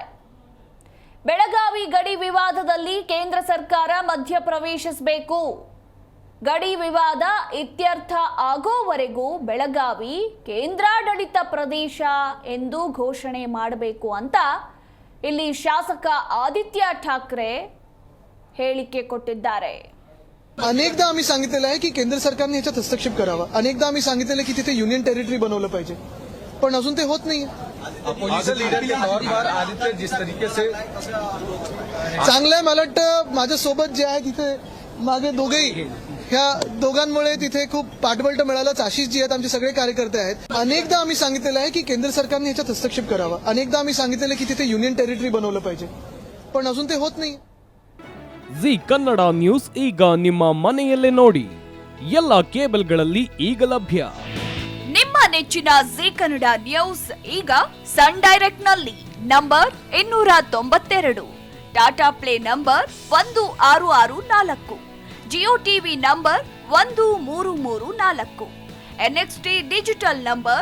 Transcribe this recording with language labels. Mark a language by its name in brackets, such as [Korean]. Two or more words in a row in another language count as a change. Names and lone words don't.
[Kannada] ಬೆಳಗಾವಿ ಗಡಿ ವಿವಾದದಲ್ಲಿ ಕೇಂದ್ರ ಸರ್ಕಾರ ಮಧ್ಯಪ್ರವೇಶಿಸಬೇಕು. ಗಡಿ ವಿವಾದ ಇತ್ಯರ್ಥ ಆಗೋವರೆಗೂ ಬೆಳಗಾವಿ ಕೇಂದ್ರಾಡಳಿತ ಪ್ರದೇಶ ಎಂದು ಘೋಷಣೆ ಮಾಡಬೇಕು ಅಂತ ಇಲ್ಲಿ ಶಾಸಕ ಆದಿತ್ಯ ಠಾಕ್ರೆ ಹೇಳಿಕೆ ಕೊಟ್ಟಿದ್ದಾರೆ. [Marathi] अनेकदा आम्ही सांगितलेलं आहे की केंद्र सरकारने याच्यात हस्तक्षेप करावा. अनेकदा आम्ही सांगितलेलं की तिथे [English] union territory [Marathi] बनवलं पाहिजे, पण अजून ते होत नाही. चांगलंय, मला वाटतं माझ्यासोबत जे आहे तिथे मागे दोघेही ह्या दोघांमुळे तिथे खूप पाठबळ मिळालंच. आशिष जी आहेत आमचे सगळे कार्यकर्ते आहेत. अनेकदा आम्ही सांगितलेलं आहे की केंद्र सरकारने याच्यात हस्तक्षेप करावा. अनेकदा आम्ही सांगितलेलं की तिथे [English] union territory [Marathi] बनवलं पाहिजे, पण अजून ते होत नाही. [Kannada] ಜಿ ಕನ್ನಡ ನ್ಯೂಸ್ ಈಗ ನಿಮ್ಮ ಮನೆಯಲ್ಲೇ ನೋಡಿ. ಎಲ್ಲ ಕೇಬಲ್ಗಳಲ್ಲಿ ಈಗ ಲಭ್ಯ. ನಿಮ್ಮ ನೆಚ್ಚಿನ ಜಿ ಕನ್ನಡ ನ್ಯೂಸ್ ಈಗ ಸನ್ ಡೈರೆಕ್ಟ್ ನಲ್ಲಿ ನಂಬರ್ 292, ಟಾಟಾ ಪ್ಲೇ ನಂಬರ್ 1664, ಜಿಯೋ ಟಿವಿ ನಂಬರ್ 1334, ಎನ್ಎಕ್ಸ್ಟಿ ಡಿಜಿಟಲ್ ನಂಬರ್